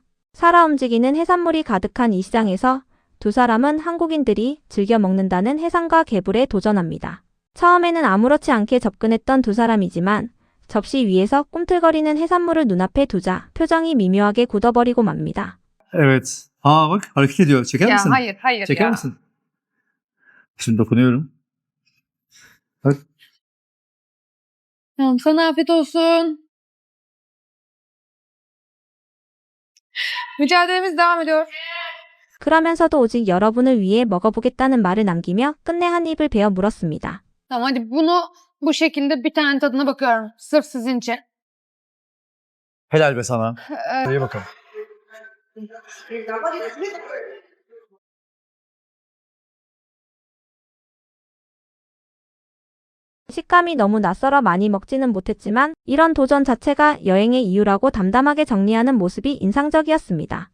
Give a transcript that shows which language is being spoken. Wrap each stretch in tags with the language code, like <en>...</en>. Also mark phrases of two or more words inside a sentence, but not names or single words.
<ko>살아 움직이는 해산물이 가득한 이 시장에서 두 사람은 한국인들이 즐겨 먹는다는 해산과 개불에 도전합니다. 처음에는 아무렇지 않게 접근했던 두 사람이지만 접시 위에서 꿈틀거리는 해산물을 눈앞에 두자 표정이 미묘하게 굳어버리고 맙니다.</ko> <tr>Evet. Aa bak hareket ediyor. Çeker Ya misin? hayır Çeker ya. misin? Şimdi dokunuyorum. Bak. Tamam, sana afiyet olsun. Mücadelemiz devam ediyor.</tr> <ko>그러면서도 오직 여러분을 위해 먹어보겠다는 말을 남기며 끝내 한 입을 베어 물었습니다.</ko> <tr>Tamam, hadi bunu bu şekilde bir tane tadına bakıyorum. Sırf sizin için. Helal be sana. İyi bakalım.</tr> <ko>식감이 너무 낯설어 많이 먹지는 못했지만 이런 도전 자체가 여행의 이유라고 담담하게 정리하는 모습이 인상적이었습니다.</ko>